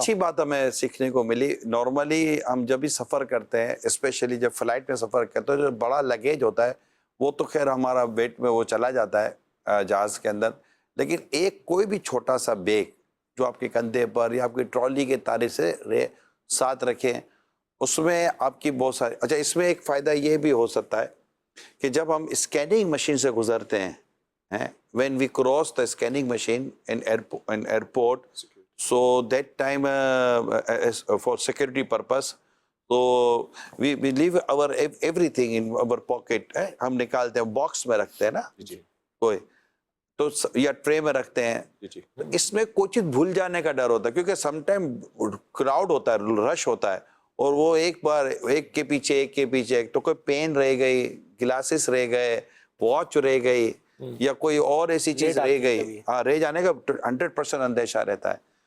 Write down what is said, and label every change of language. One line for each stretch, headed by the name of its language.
Urdu: اچھی بات ہمیں سیکھنے کو ملی. نارملی ہم جب بھی سفر کرتے ہیں اسپیشلی جب فلائٹ میں سفر کرتے ہیں جو بڑا لگیج ہوتا ہے وہ تو خیر ہمارا ویٹ میں وہ چلا جاتا ہے جہاز کے اندر, لیکن ایک کوئی بھی چھوٹا سا بیگ جو آپ کے کندھے پر یا آپ کی ٹرالی کے تارے سے ساتھ رکھیں, اس میں آپ کی بہت ساری. اچھا اس میں ایک فائدہ یہ بھی ہو سکتا ہے کہ جب ہم اسکیننگ مشین سے گزرتے ہیں,
English: when we cross the scanning machine in airport, so that time for security purpose, so we leave our everything in our pocket.
Urdu: ہم نکالتے ہیں, باکس میں رکھتے ہیں نا کوئی تو یا ٹرے میں رکھتے ہیں. تو اس میں کوئی چیز بھول جانے کا ڈر ہوتا ہے کیونکہ سم ٹائم کراؤڈ ہوتا ہے, رش ہوتا ہے, اور وہ ایک بار ایک کے پیچھے ایک تو کوئی پین رہ گئی, گلاسز رہ گئے, واچ رہ گئی, یا کوئی اور ایسی چیز رہ گئی, رہ جانے کا 100% اندیشہ رہتا ہے.